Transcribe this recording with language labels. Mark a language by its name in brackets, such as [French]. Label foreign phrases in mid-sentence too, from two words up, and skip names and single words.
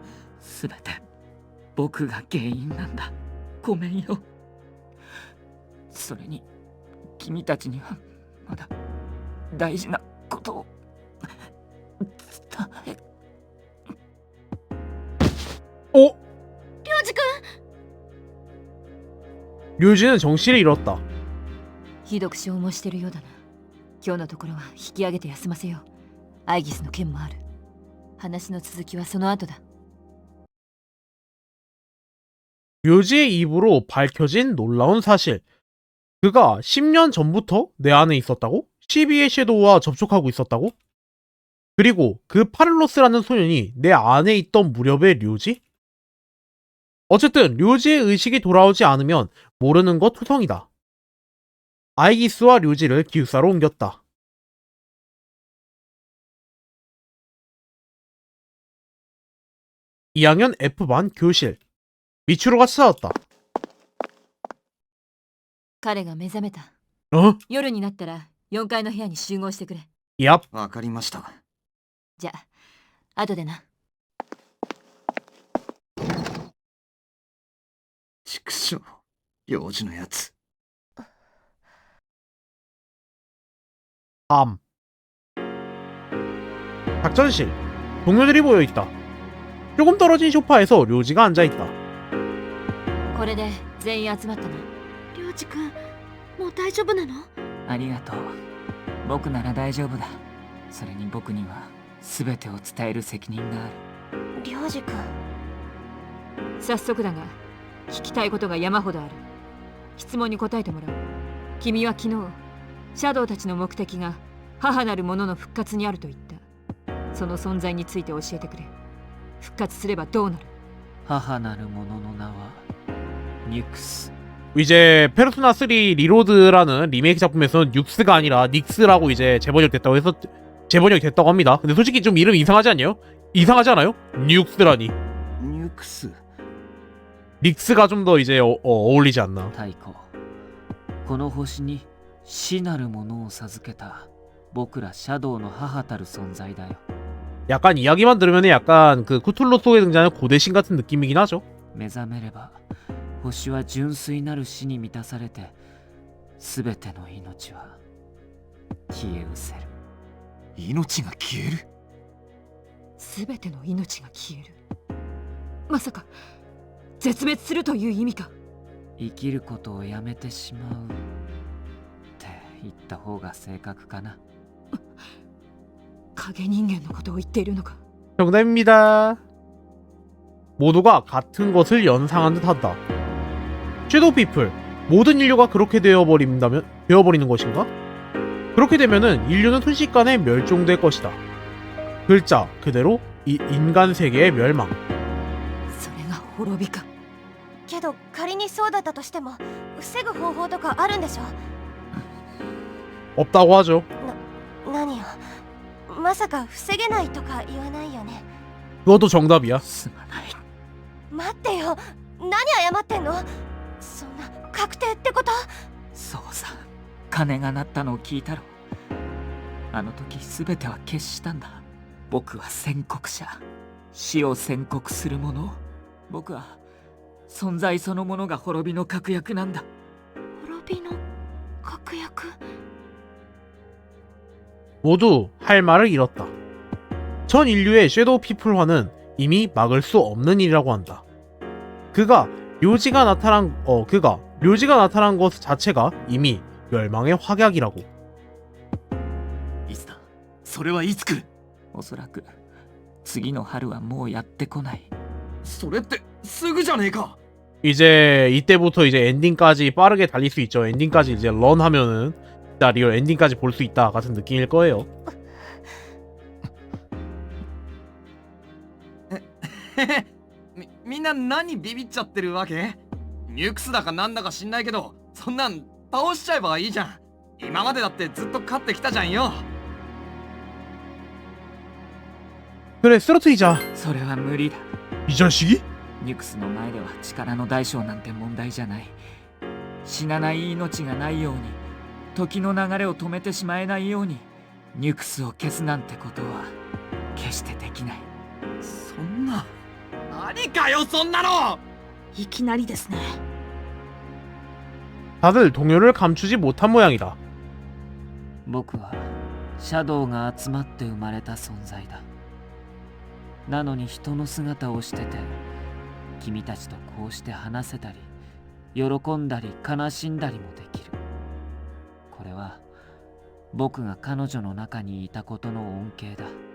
[Japanese] すべて僕が原因なんだ。ごめんよ。それに君たちにはまだ大事なことを伝え。 어? 涼次君。 [Korean] 류지는 정신을 잃었다. [Japanese] ひどく消耗してるようだな。今日のところは引き上げて休ませよう。アイギスの件もある。話の続きはその後だ。 [Korean] 류지의 입으로 밝혀진 놀라운 사실. 그가 10년 전부터 내 안에 있었다고? 12의 섀도우와 접촉하고 있었다고? 그리고 그 파를로스라는 소년이 내 안에 있던 무렵의 류지? 어쨌든 류지의 의식이 돌아오지 않으면 모르는 것 투성이다. 아이기스와 류지를 기숙사로 옮겼다. (2학년) F반 교실. 미츠루가 찾아왔다. [Japanese] 彼が目覚めた。 어? 夜になったら4階の部屋に集合してくれ。 얍. わかりました。じゃあ後でな。畜生、幼児のやつ。 [Korean] 밤. 작전실. 동료들이 모여있다. 조금 떨어진 소파에서 류지가 앉아있다. [Japanese] これで全員集まったな。りょうじくんもう大丈夫なの？ありがとう。僕なら大丈夫だ。それに僕には全てを伝える責任がある。りょうじくん、早速だが聞きたいことが山ほどある。質問に答えてもらおう。君は昨日シャドウたちの目的が母なる者の復活にあると言った。その存在について教えてくれ。復活すればどうなる？母なる者の名はニュクス。 [Korean] 이제 페르소나 3 리로드라는 리메이크 작품에서는 뉴스가 아니라 닉스라고 이제 재번역이 됐다고 합니다. 근데 솔직히 좀 이름 이상하지 않나요? 이상하지 않아요? 뉴스라니. [Japanese] ニュクス。 [Korean] 닉스가 좀 더 이제 어울리지 않나. [Japanese] 太鼓。この星に死なるものを授けた僕らシャドウの母たる存在だよ。 [Korean] 약간 이야기만 들으면 약간 그 쿠툴루 속에 등장하는 고대신 같은 느낌이긴 하죠. [Japanese] 目覚めれば星は純粋なる死に満たされて全ての命は消え失せる。命が消える。全ての命が消える。まさか絶滅するという意味か？生きることをやめてしまうって言った方が正確かな。影人間のことを言っているのか？ [Korean] 정답입니다. 모두가 같은 것을 연상한 듯 한다. 섀도우 피플, 모든 인류가 그렇게 되어버리는 것인가? 그렇게 되면은 인류는 순식간에 멸종될 것이다. 글자 그대로 인간 세계의 멸망. [Japanese] それが滅びか。けど仮にそうだったとしても防ぐ方法とかあるんでしょ？ [Korean] 없다고 하죠. [Japanese] 何よ、まさか防げないとか言わないよね。 [Korean] 그것도 정답이야. [Japanese] すまない。待ってよ、何謝ってんの？そんな確定ってこと？そうさ、鐘が鳴ったのを聞いたろ。あの時全ては決したんだ。僕は宣告者、死を宣告する者。僕は存在そのものが滅びの確約なんだ。滅びの確約。 [Korean] 모두 할 말을 잃었다. 전 인류의 섀도우 피플화는 이미 막을 수 없는 일이라고 한다. 류지가 나타난 것 자체가 이미 멸망의 확약이라고. [Japanese] いつだ？それはいつ来る？おそらく次の春はもうやってこない。それってすぐじゃねえか。 [Korean] 이제 이때부터 이제 엔딩까지 빠르게 달릴 수 있죠. 엔딩까지 이제 런 하면은 진짜 리얼 엔딩까지 볼 수 있다 같은 느낌일 거예요. [Japanese] みんな何ビビっちゃってるわけ？ニュクスだかなんだか知んないけど、そんなん倒しちゃえばいいじゃん。今までだってずっと勝ってきたじゃんよ。 [Korean] 그래 쓰러뜨리자. [Japanese] それは無理だ。 [Korean] 이 자식이? [Japanese] ニュクスの前では力の大小なんて問題じゃない。死なない命がないように、時の流れを止めてしまえないように、ニュクスを消すなんてことは決してできない。そんな。何かよそんなの。いきなりですね。 [Korean] 다들 동요를 감추지 못한 모양이다. [Japanese] 僕はシャドウが集まって生まれた存在だ。なのに人の姿をしてて、君たちとこうして話せたり、喜んだり悲しんだりもできる。これは僕が彼女の中にいたことの恩恵だ。